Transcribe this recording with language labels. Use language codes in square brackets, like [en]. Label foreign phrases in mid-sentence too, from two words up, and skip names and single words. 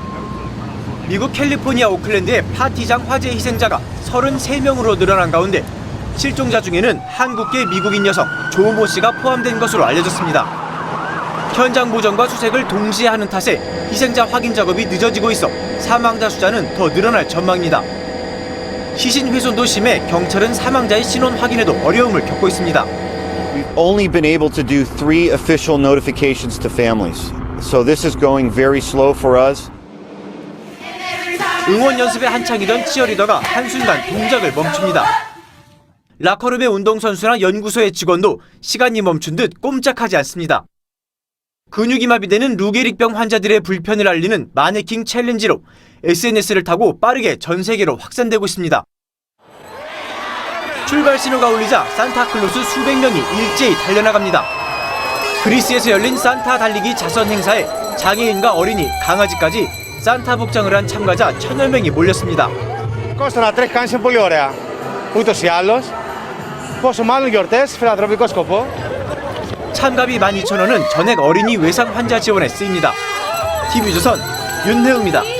[ko] 미국 캘리포니아 오클랜드의 파티장 화재 희생자가 33명으로 늘어난 가운데 실종자 중에는 한국계 미국인 여성 조모 씨가 포함된 것으로 알려졌습니다. 현장 보정과 수색을 동시에 하는 탓에 희생자 확인 작업이 늦어지고 있어 사망자 숫자는 더 늘어날 전망입니다. 시신 훼손도 심해 경찰은 사망자의 신원 확인에도 어려움을 겪고 있습니다. [en] We've only been able to do 3 official notifications to families. So this is going very slow for us. [ko] 응원 연습에 한창이던 치어리더가 한순간 동작을 멈춥니다. 라커룸의 운동선수나 연구소의 직원도 시간이 멈춘 듯 꼼짝하지 않습니다. 근육이 마비되는 루게릭병 환자들의 불편을 알리는 마네킹 챌린지로 SNS를 타고 빠르게 전 세계로 확산되고 있습니다. 출발 신호가 울리자 산타클로스 수백 명이 일제히 달려나갑니다. 그리스에서 열린 산타 달리기 자선 행사에 장애인과 어린이, 강아지까지 산타 복장을 한 참가자 1000여 명이 몰렸습니다. Costano 3 canne [el] πολύ ωραία. Ούτως ή άλλως. Πόσο μάλλον γιορτές, φιλανθρωπικό σκοπό. [ko] 참가비 12,000원은 전액 어린이 외상 환자 지원에 쓰입니다. TV조선 윤혜웅입니다.